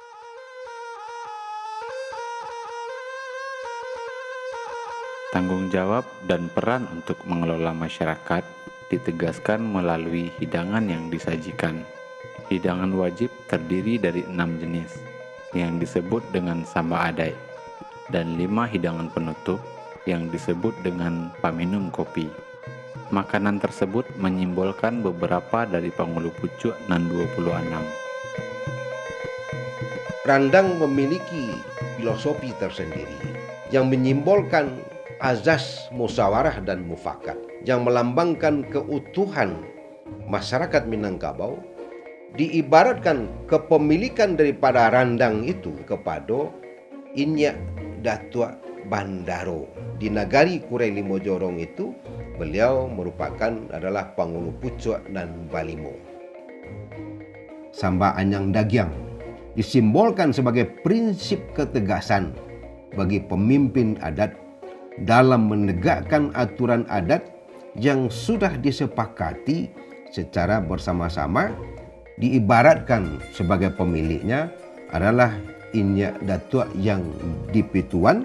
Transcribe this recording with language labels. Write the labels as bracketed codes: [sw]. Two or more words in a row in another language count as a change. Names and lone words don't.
[id] Tanggung jawab dan peran untuk mengelola masyarakat ditegaskan melalui hidangan yang disajikan. Hidangan wajib terdiri dari 6 jenis yang disebut dengan [min] samba adai [id] dan 5 hidangan penutup yang disebut dengan [min] paminum kopi. [id] Makanan tersebut menyimbolkan beberapa dari [min] pangulu pucuk nan [id] 26. Randang memiliki filosofi tersendiri yang menyimbolkan azas musyawarah dan mufakat yang melambangkan keutuhan masyarakat Minangkabau, diibaratkan kepemilikan daripada randang itu kepada Inyak Datuk Bandaro. Di nagari Kurai Limo Jorong itu, beliau merupakan adalah [min] pangulu pucuk [id] dan balimo. Samba Anyang Dagyang disimbolkan sebagai prinsip ketegasan bagi pemimpin adat dalam menegakkan aturan adat yang sudah disepakati secara bersama-sama. Diibaratkan sebagai pemiliknya adalah Inyak Datuk yang Dipituan.